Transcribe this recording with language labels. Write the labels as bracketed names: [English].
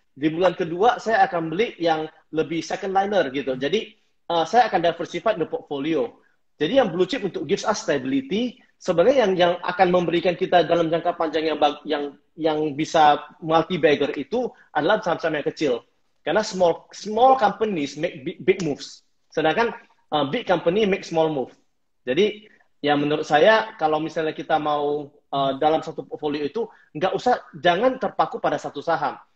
[Indonesian] Di bulan kedua saya akan beli yang lebih second liner gitu. Jadi saya akan [English] diversify the portfolio. [Indonesian] Jadi yang blue chip untuk [English] gives us stability, [Indonesian] sebenarnya yang akan memberikan kita dalam jangka panjang yang bisa multi bagger itu adalah saham-saham yang kecil. [English] Karena small companies make big moves. Sedangkan big company make small move. [Indonesian] Jadi ya menurut saya kalau misalnya kita mau dalam satu portfolio itu jangan terpaku pada satu saham.